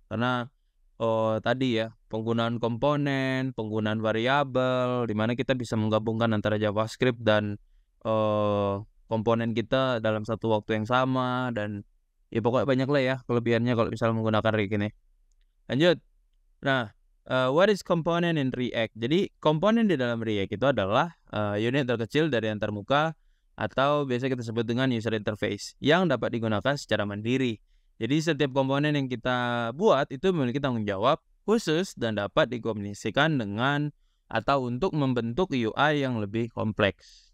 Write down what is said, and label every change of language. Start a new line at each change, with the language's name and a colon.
Indonesian: Karena tadi ya, penggunaan komponen, penggunaan variabel, di mana kita bisa menggabungkan antara JavaScript dan komponen kita dalam satu waktu yang sama, dan ya pokoknya banyak lah ya kelebihannya kalau misalnya menggunakan React ini. Lanjut.
English: Nah, what is component in React?
Indonesian: Jadi komponen di dalam React itu adalah unit terkecil dari antarmuka atau biasa kita sebut dengan user interface yang dapat digunakan secara mandiri. Jadi setiap komponen yang kita buat itu memiliki tanggung jawab khusus dan dapat dikomunikasikan dengan atau untuk membentuk UI yang lebih kompleks.